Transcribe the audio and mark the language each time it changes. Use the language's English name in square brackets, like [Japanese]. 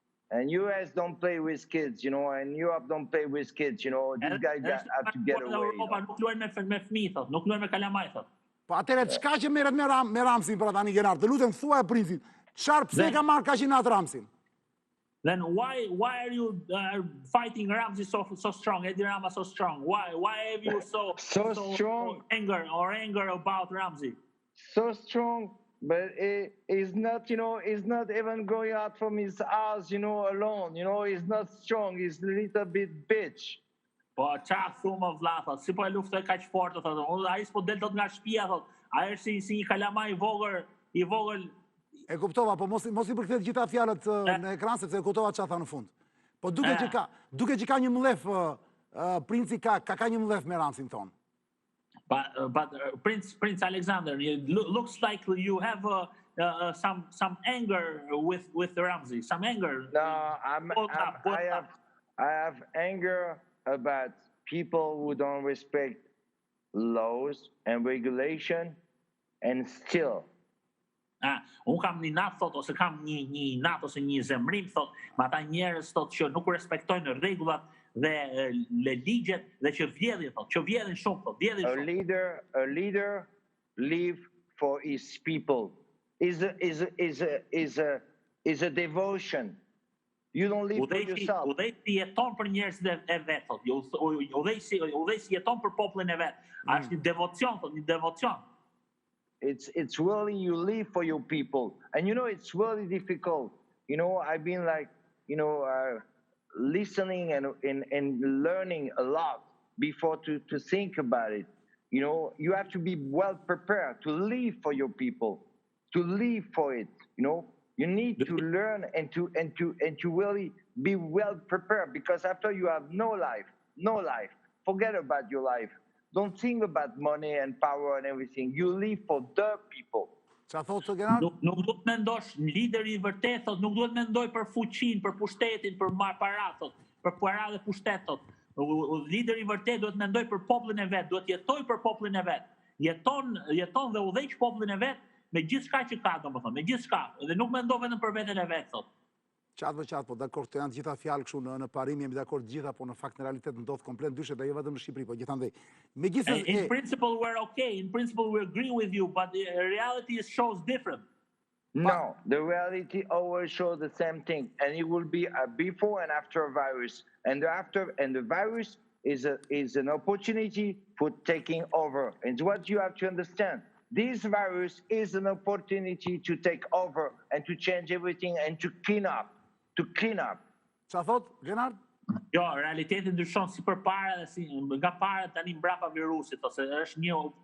[English] And US don't play with kids. You know, and Europe don't play with kids. You know, these guys have to get away. [Albanian] Nuk luajnë me fëmijë thotë, nuk luajnë me kalamaj thotë. Po atëre çka që merret me Ramsin për tani Gjenar? Të lutem thuaj Princit, çfarë pse ka marrë kaq inat Ramsin? [English] Then why are you fighting Ramsi so strong? Edi Rama so strong. Why have you so strong anger about Ramsi? So strong, but he's not, you know, he's not even going out from his house, you know, alone. You know, he's not strong. He's a little bit bitch. [Albanian] Po çfarë thumë vlla thotë, si po e luftoj kaq fort thotë. Ai s'po del dot nga shtëpia thotë. Ai është si një kalamaj I vogël. E kuptova, po mos I përkthet gjitha fjalët në ekran sepse e kuptova çfarë tha në fund. Po duket që ka një mllef Princi ka një mllef me Ramsin ton. [English] But Prince Alexander, it looks like you have some anger with Ramsi, some anger. No, I have anger about people who don't respect laws and regulation and still. [Albanian] Unë kam një natë thot, ose kam një natë ose një zemrim thot, me ata njerëz thot që nuk respektojnë rregullat dhe ligjet dhe që vjedhin thot, që vjedhin shumë thot, vjedhin shumë. [English] A leader live for his people. Is a devotion. You don't live for yourself. [Albanian] Udhëheqësi jeton për njerëzit e vet thot. Udhëheqësi jeton për popullin e vet. Është një devocion thot, një devocion. [English] It's really you live for your people, and you know it's really difficult. You know, I've been like, you know, listening and learning a lot before to think about it. You know, you have to be well prepared to live for your people, to live for it. You know, you need to learn and to really be well prepared, because after you have no life, forget about your life. Don't think about money and power and everything. You live for the people. [Albanian] Çfarë thotë Gjenar? Nuk duhet mendosh lideri I vërtet thot, nuk duhet mendoj për fuqinë, për pushtetin, për para thot, për para dhe pushtet thot. Lideri I vërtet duhet mendoj për popullin e vet, duhet jetoj për popullin e vet. Jeton dhe udhëheq popullin e vet me gjithçka që ka, domethënë, me gjithçka, dhe nuk mendon vetëm për veten e vet thot. Qatë, po dakord, të janë gjitha fjalë kështu në parim, jemi dakord gjitha, po në fakt në realitet ndodh komplet ndryshe, dhe jo vetëm në Shqipëri, po gjithandej. [English] In principle we're okay, in principle we agree with you, but the reality shows different. No, the reality always shows the same thing, and it will be a before and after virus, and the virus is an opportunity for taking over. And what you have to understand, this virus is an opportunity to take over and to change everything and to clean up. [Albanian] Çfarë thot Gjenar? Jo, realiteti ndryshon si përpara dhe si nga para tani mbrapa virusit, ose është një.